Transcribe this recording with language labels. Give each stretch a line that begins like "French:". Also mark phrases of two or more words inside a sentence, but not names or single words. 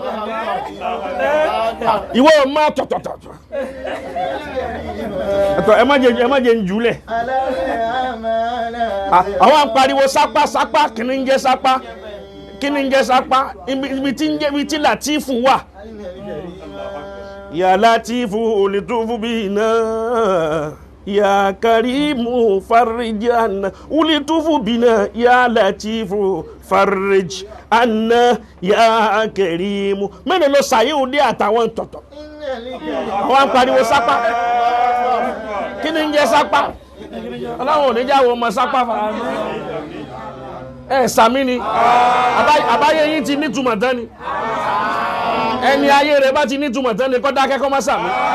Yoruba: Ìwọ máa tọ̀tọ̀tọ̀. Ẹ má jẹ́ ń jùlẹ̀. Àwọn apariwo sápá, kí ni ń jẹ́ sápá? Kí ni ń jẹ́ sápá? Ibi tí Latifu wà.
Arabic: يا لطيف الطف بنا. يا كريم فرج عنا الطف بنا. يا لطيف فرج عنا يا كريم.
Yoruba: Mẹ́rin ló sàyé òde àtàwọn tọ̀tọ̀. Àwọn apariwo sápá. Kí ni ń jẹ́ sápá? Ọlọ́run ò ní jáwọ́ ọmọ sápá fa. Sàmí ni. Àbáyé yín ti nítumọ̀ tán ni. Ẹni ayé rẹ̀ bá ti nítumọ̀ tán ni kó dákẹ́ kó má sàmí.